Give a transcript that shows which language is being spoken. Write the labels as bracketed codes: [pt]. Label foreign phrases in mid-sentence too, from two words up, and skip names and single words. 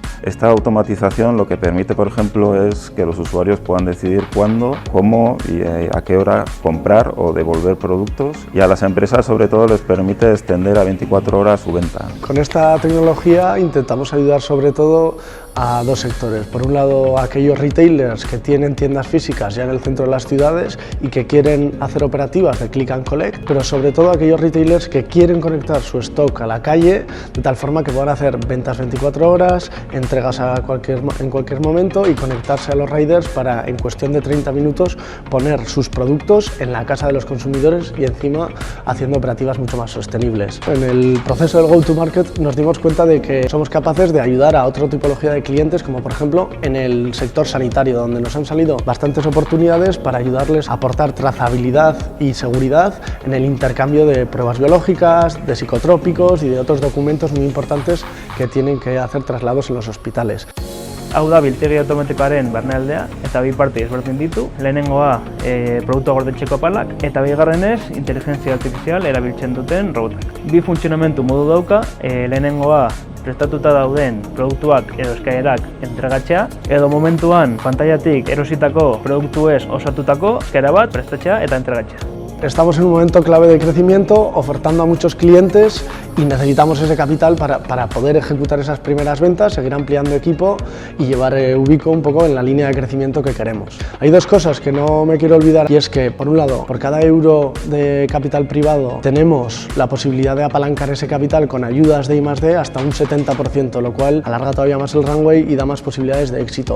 [es] Esta automatización lo que permite, por ejemplo, es que los usuarios puedan decidir cuándo, cómo y a qué hora comprar o devolver productos, y a las empresas sobre todo les permite extender a 24 horas su venta. Con esta tecnología intentamos ayudar sobre todo a dos sectores. Por un lado, a aquellos retailers que tienen tiendas físicas ya en el centro de las ciudades y que quieren hacer operativas de [en] click and collect, [es] pero sobre todo a aquellos retailers que quieren conectar su stock a la calle de tal forma que puedan hacer ventas 24 horas, entregas en cualquier momento y conectarse a los riders para en cuestión de 30 minutos poner sus productos en la casa de los consumidores y encima haciendo operativas mucho más sostenibles. En el proceso del [en] go-to-market [es] nos dimos cuenta de que somos capaces de ayudar a otra tipología de clientes, como por ejemplo en el sector sanitario, donde nos han salido bastantes oportunidades para ayudarles a aportar trazabilidad y seguridad en el intercambio de pruebas biológicas, de psicotrópicos y de otros documentos muy importantes que tienen que hacer traslados en los hospitales. [eu] Hau da biltegi automatikoaren barnealdea eta bi parte ezberdin ditu. Lehenengoa produktua gordetzeko apalak eta bigarrenez inteligentzia artifizial erabiltzen duten robotak. Bi funtzionamendu modu dauka, lehenengoa prestatuta dauden produktuak edo eskaerak entregatzea, edo momentuan pantailatik erositako produktuez osatutako eskaera bat prestatzea eta entregatzea. [es] Estamos en un momento clave de crecimiento, ofertando a muchos clientes y necesitamos ese capital para poder ejecutar esas primeras ventas, seguir ampliando equipo y llevar Ubico un poco en la línea de crecimiento que queremos. Hay dos cosas que no me quiero olvidar y es que, por un lado, por cada euro de capital privado tenemos la posibilidad de apalancar ese capital con ayudas de I+D hasta un 70%, lo cual alarga todavía más el runway y da más posibilidades de éxito.